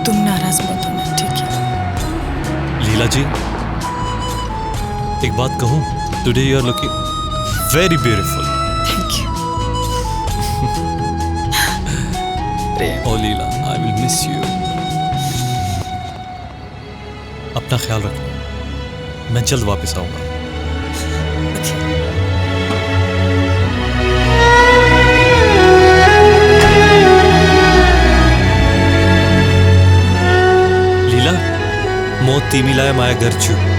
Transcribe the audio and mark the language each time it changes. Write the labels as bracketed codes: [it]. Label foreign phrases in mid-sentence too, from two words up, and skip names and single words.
[hi] तुम नाराज मत होना, ठीक है? लीला जी, एक बात कहूँ, [en] Today you are looking very beautiful. Thank you. O Leela, I will miss you. [hi] अपना ख्याल रखना, मैं जल्द वापस आऊंगा। लीला, [ne] म तिमीलाई माया गर्छु।